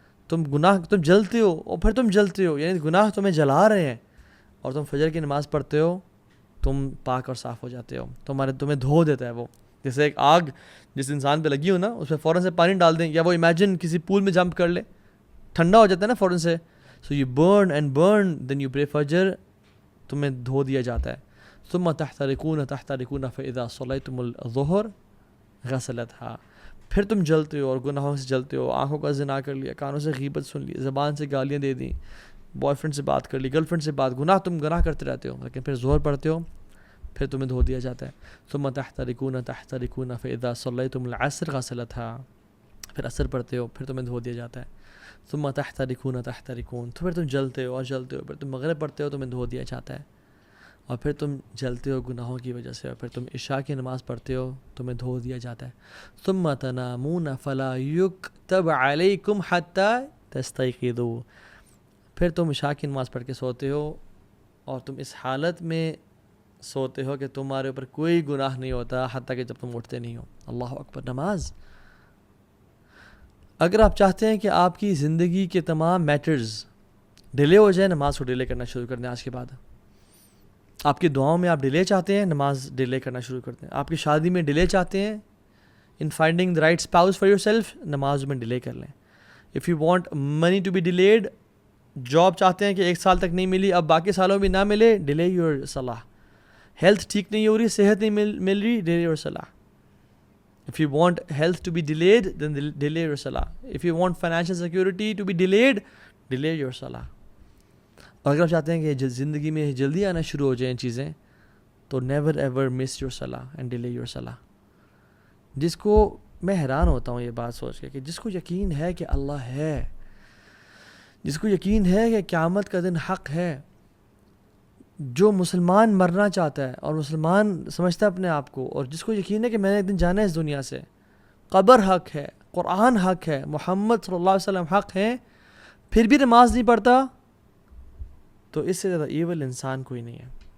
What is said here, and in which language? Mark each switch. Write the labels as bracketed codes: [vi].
[ur] تم جلتے ہو اور پھر تم جلتے ہو، یعنی گناہ تمہیں جلا رہے ہیں، اور تم فجر کی نماز پڑھتے ہو تم پاک اور صاف ہو جاتے ہو، تمہیں دھو دیتا ہے وہ. جیسے ایک آگ جس انسان پہ لگی ہو نا، اس پہ فوراً سے پانی ڈال دیں، یا وہ امیجن کسی پول میں جمپ کر لے، ٹھنڈا ہو جاتا ہے نا فوراً سے. [en] so you burn then you pray فجر، [ur] تمہیں دھو دیا جاتا ہے. [ar] ثم تحترقون فاذا صلیتم الظہر غسلتها. [ur] پھر تم جلتے ہو اور گناہوں سے جلتے ہو، آنکھوں کا زنا کر لیا، کانوں سے غیبت سن لی، زبان سے گالیاں دے دیں، بوائے فرینڈ سے بات کر لی، گرل فرینڈ سے بات، گناہ کرتے رہتے ہو، لیکن پھر ظہر پڑھتے ہو پھر تمہیں دھو دیا جاتا ہے. [ar] ثم تحترقون فاذا صلیتم العصر غسلتها. [ur] پھر عصر پڑھتے ہو پھر تمہیں دھو دیا جاتا ہے. [ar] ثم تحترقون [ur] تو پھر تم جلتے ہو اور جلتے ہو، پھر تم مغرب پڑھتے ہو تمہیں دھو دیا جاتا ہے، اور پھر تم جلتے ہو گناہوں کی وجہ سے، اور پھر تم عشاء کی نماز پڑھتے ہو تمہیں دھو دیا جاتا ہے. [ar] ثم تنامون فلا یکتب علیکم حتی تستیقظوا. [ur] پھر تم عشاء کی نماز پڑھ کے سوتے ہو اور تم اس حالت میں سوتے ہو کہ تمہارے اوپر کوئی گناہ نہیں ہوتا حتیٰ کہ جب تم اٹھتے نہیں ہو. اللہ اکبر. نماز، اگر آپ چاہتے ہیں کہ آپ کی زندگی کے تمام میٹرز ڈیلے ہو جائیں، نماز کو ڈیلے کرنا شروع کر دیں. آج کے بعد آپ کی دعاؤں میں آپ ڈیلے چاہتے ہیں، نماز ڈیلے کرنا شروع کر دیں. آپ کی شادی میں ڈیلے چاہتے ہیں، [en] in finding the right spouse for yourself, [ur] نماز میں ڈیلے کر لیں. [en] if you want money to be delayed, [ur] job چاہتے ہیں کہ 1 سال تک نہیں ملی اب باقی سالوں میں نہ ملے، [en] Delay your صلاح. [ur] ہیلتھ ٹھیک نہیں ہو رہی، صحت نہیں مل رہی، [en] Delay your صلاح. If you want health to be delayed, then delay your salah. If you want financial security to be delayed, delay your salah. [ur] اگر آپ چاہتے ہیں کہ زندگی میں جلدی آنا شروع ہو جائیں چیزیں تو [en] never ever miss your salah [ur] and delay your salah. جس کو میں حیران ہوتا ہوں یہ بات سوچ کے کہ جس کو یقین ہے کہ اللہ ہے، جس کو یقین ہے کہ قیامت کا دن حق ہے، جو مسلمان مرنا چاہتا ہے اور مسلمان سمجھتا ہے اپنے آپ کو، اور جس کو یقین ہے کہ میں نے ایک دن جانا ہے اس دنیا سے، قبر حق ہے، قرآن حق ہے، محمد صلی اللہ علیہ وسلم حق ہے، پھر بھی نماز نہیں پڑھتا، تو اس سے زیادہ ایول انسان کوئی نہیں ہے.